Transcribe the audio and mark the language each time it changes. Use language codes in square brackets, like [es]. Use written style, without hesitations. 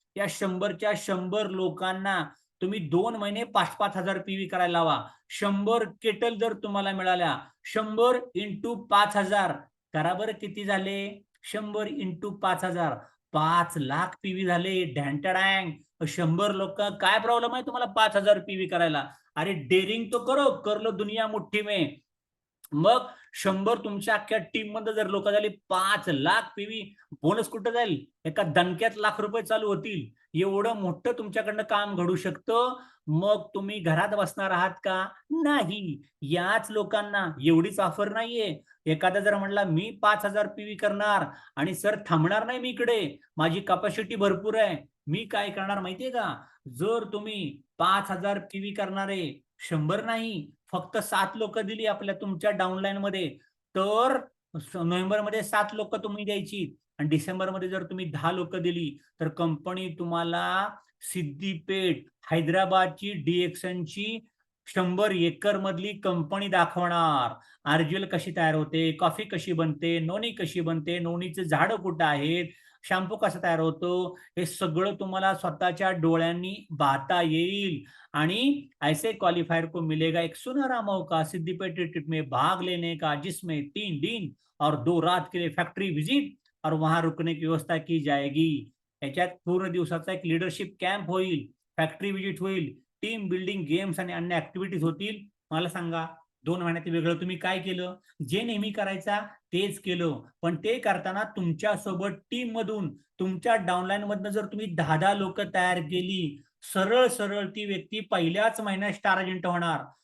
[mr] या 100च्या 100 लोकांना तुम्ही 2 महिने 5,000 पीव्ही करायला लावा. 100 केटल जर तुम्हाला मिळाल्या, 100 इंटू 5,000 करा बरं, किती झाले? 100 इंटू 5,000 5 लाख पीव्ही झाले. ढँटडँग. 100 लोक, काय प्रॉब्लेम आहे तुम्हाला 5,000 पीव्ही करायला? [hi] अरे डेरिंग तो करो, कर लो दुनिया मुठ्ठी में. [mr] मग 100 तुमच्या अख्ख्या टीम मध्ये जर लोक झाली, 5 लाख पीव्ही, बोनस कुठं जाईल? एका दणक्यात लाख रुपये चालू होतील. एवढं मोठं तुमच्याकडनं काम घडू शकतं. मग तुम्ही घरात बसणार आहात का? नाही. याच लोकांना एवढीच ऑफर नाहीये. एखादा जर म्हणला मी 5,000 पीव्ही करणार आणि सर थांबणार नाही मी इकडे, माझी कॅपॅसिटी भरपूर आहे, मी काय करणार माहितीये का? जर तुम्ही 5,000 पीव्ही करणारे 100 नाही, फक्त 7 लोक दिली आपल्या तुमच्या डाऊनलाईन मध्ये, तर नोव्हेंबरमध्ये 7 लोक तुम्ही द्यायची आणि डिसेंबरमध्ये जर तुम्ही 10 लोक दिली, तर कंपनी तुम्हाला सिद्दीपेठ हैदराबादची डीएक्सनची 100 एकर मधली कंपनी दाखवणार. आर्जिल कशी तयार होते, कॉफी कशी बनते, नोनी कशी बनते, नोनीचे झाड कुठं आहेत, शॅम्पू कसा तयार होतो, हे सगळं तुम्हाला स्वतःच्या डोळ्यांनी पाहता येईल. [hi] आणि ऐसे क्वालिफायर को मिलेगा एक सुनहरा मौका सिद्दीपेट ट्रिप में भाग लेने का, जिसमें 3 दिन और 2 रात के लिए फैक्ट्री विजिट और वहां रुकने की व्यवस्था की जाएगी. [mr] याच्यात पूर्ण दिवसाचा एक लीडरशिप कॅम्प होईल, फॅक्टरी विजिट होईल, टीम बिल्डिंग गेम्स आणि अन्य ऍक्टिव्हिटीज होतील. मला सांगा, 2 महिन्यात वेगळं तुम्ही काय केलं? जे नेहमी करायचा तेच केलं. पण ते करताना तुमच्या सोबत टीम मधून, तुमच्या डाऊनलाईन मधनं जर तुम्ही 10 लोक तयार केली, सरळ सरळ ती व्यक्ती पहिल्याच महिन्यात स्टार एजंट होणार.